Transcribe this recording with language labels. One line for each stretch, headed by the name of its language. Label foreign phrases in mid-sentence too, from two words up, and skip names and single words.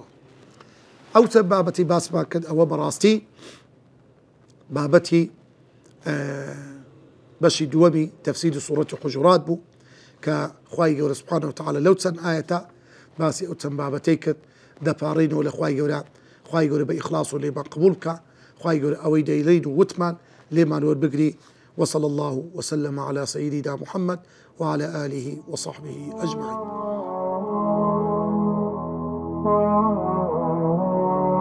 Central Kurdish: ئەو چە بابەتی باسمان کرد ئەوە بەڕاستی بابەتی بەشی دووەمی تەفسیری سوورەتی حوجرات بوو کە خوای گەورە
Arabic: سوبحانه وتعالى
Central Kurdish: لەو چەند ئایەتە باسی ئەو چەند بابەتەی کرد دەپاڕینەوە لە خوای گەورە بە ئیخلاص و لێمان قبول بکە. خوای گەورە ئەوەی دەیڵین و وتمان لێمان وەربگری.
Arabic: وصلى الله وسلم على سيدنا محمد وعلى آله وصحبه أجمعين.